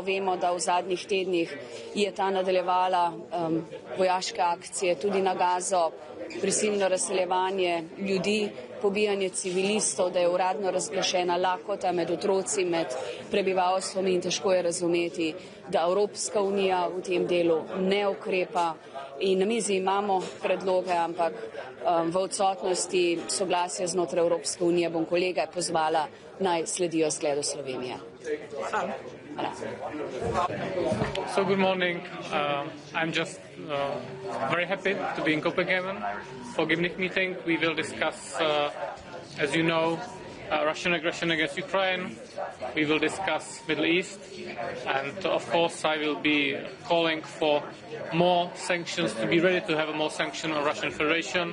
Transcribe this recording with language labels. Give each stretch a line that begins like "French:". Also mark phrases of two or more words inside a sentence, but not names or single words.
Slovenian: Vemo, da v zadnjih tednih je ta nadaljevala vojaške akcije tudi na Gazo, prisilno razseljevanje ljudi, pobijanje civilistov, da je uradno razglašena lakota med otroci, med prebivalstvom in težko je razumeti, da Evropska unija v tem delu ne ukrepa. In na mizi imamo predloge, ampak v odsotnosti soglasja znotraj Evropske unije bom kolege pozvala, naj sledijo zgledu Slovenije.
English: So good morning. I'm just very happy to be in Copenhagen for Gimnik meeting. We will discuss, as you know, Russian aggression against Ukraine. We will discuss Middle East, and of course I will be calling for more sanctions, to be ready to have a more sanction on Russian Federation.